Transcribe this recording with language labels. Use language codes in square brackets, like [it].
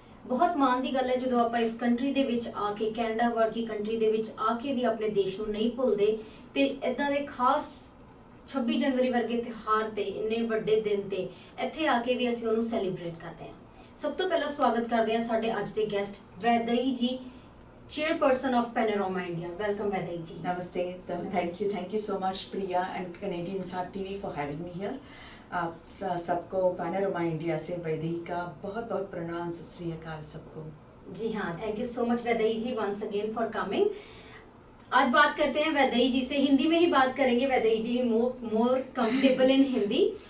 [pa] ਬਹੁਤ ਮਾਣ ਦੀ ਗੱਲ ਹੈ ਜਦੋਂ ਆਪਾਂ ਇਸ ਕੰਟਰੀ ਦੇ ਵਿੱਚ ਆ ਕੇ, ਕੈਨੇਡਾ ਵਰਗੀ ਕੰਟਰੀ ਦੇ ਵਿੱਚ ਆ ਕੇ ਵੀ ਆਪਣੇ ਦੇਸ਼ ਨੂੰ ਨਹੀਂ ਭੁੱਲਦੇ ਤੇ ਇਦਾਂ ਦੇ ਖਾਸ 26 ਜਨਵਰੀ ਵਰਗੇ ਤਿਉਹਾਰ ਤੇ ਇੰਨੇ ਵੱਡੇ ਦਿਨ ਤੇ ਇੱਥੇ ਆ ਕੇ ਵੀ ਅਸੀਂ ਉਹਨੂੰ ਸੈਲੀਬ੍ਰੇਟ ਕਰਦੇ ਹਾਂ। ਸਭ ਤੋਂ ਪਹਿਲਾਂ ਸਵਾਗਤ ਕਰਦੇ ਹਾਂ ਸਾਡੇ ਅੱਜ ਦੇ ਗੈਸਟ ਵੈਦਈ ਜੀ, [en] chairperson of Panorama India. Welcome Vaidehi ji. [hi] Namaste. [en] Thank you so much Priya and Canadian Sat TV for having me here. [hi] आप सबको पैनोरमा इंडिया से वैदेही का बहुत बहुत प्रणाम, सत श्री अकाल सबको। जी हाँ, [en] Thank you so much Vaidehi ji once again for coming. [hi] आज बात करते हैं वैदेही जी से, हिंदी में ही बात करेंगे। वैदेही जी [en] More comfortable in Hindi.